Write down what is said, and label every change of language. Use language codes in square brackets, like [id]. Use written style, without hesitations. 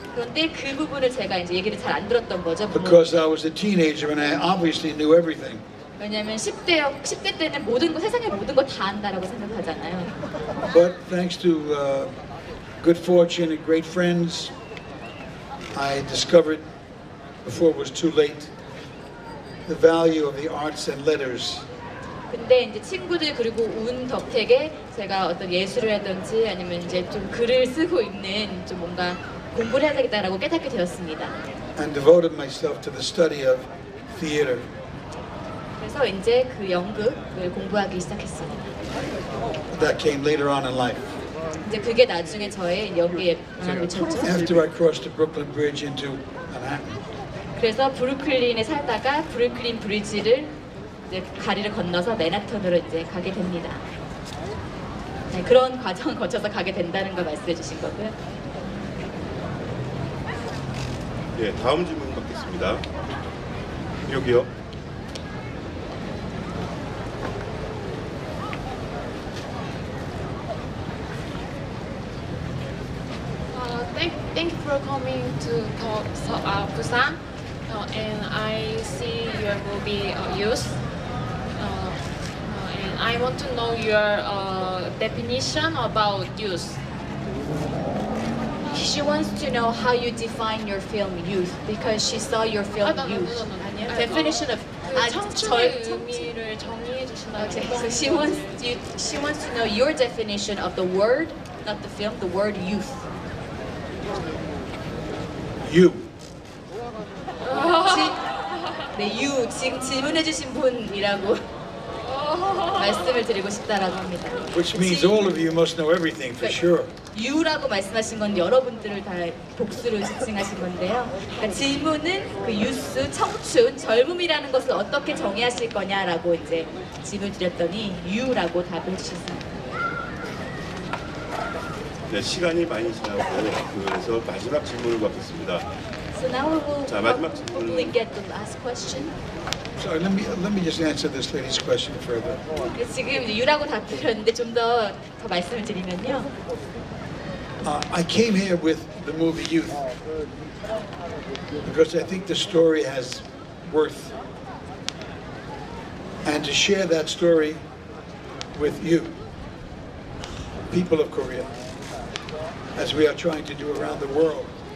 [ko] 그런데 그 부분을 제가 이제 얘기를 잘 안 들었던 거죠. [en] Because I was a teenager and I obviously knew everything. [ko] 왜냐하면 10대 때는 모든 거 세상의 모든 거 다 안다라고 생각하잖아요. [en] But thanks to good fortune and great friends, I discovered before it was too late the value of the arts and letters. [ko] 근데 이제 친구들 그리고 운 덕택에 제가 어떤 예술이라든지 아니면 이제 좀 글을 쓰고 있는 좀 뭔가 공부를 해야 되겠다라고 깨닫게 되었습니다. [en] And devoted myself to the study of theater. [ko] 그래서 이제 그 연극을 공부하기 시작했습니다. [en] That came later on in life. [ko] 이제 그게 나중에 저의 연기에 영향을 미쳤죠. [en] After I crossed the Brooklyn Bridge into Manhattan. [ko] 그래서 브루클린에 살다가 브루클린 브리지를 이제 다리를 건너서 맨하탄으로 이제 가게 됩니다. 네, 그런 과정을 거쳐서 가게 된다는 걸 말씀해 주신 거고요. 예, 다음 질문 받겠습니다. 여기요. [en] Thank you for coming to Busan, and I see your movie Youth, and I want to know your definition about youth. She wants to know how you define your film youth because she saw your film youth. [ko] 아니요. [en] Definition of [ko] 청춘의 의미를 정의해 주신다는 [en] Okay, [ko] 거. [en] so she wants to know your definition of the word, not the film, the word youth. You. [ko] 네, you 지금 질문해주신 분이라고 말씀을 드리고 싶다라고 합니다. [en] Which means all of you must know everything for sure. [ko] you라고 말씀하신 건 여러분들을 다 복수로 지칭하신 건데요. 그러니까 질문은 그 유스, 청춘, 젊음이라는 것을 어떻게 정의하실 거냐라고 이제 질문 드렸더니 you라고 답을 해주셨습니다. 네, 시간이 많이 지나고 그래서 마지막 질문을 받겠습니다. [en] So now we will [ko] 자, 마지막 질문. [en] hopefully get the last question. So let me just answer this lady's question further. [ko] 지금 이제 you라고 답드렸는데 좀 더 말씀을 드리면요. [en] I came here with the movie Youth because I think the story has worth, and to share that story with you, people of Korea, as we are trying to do around the world.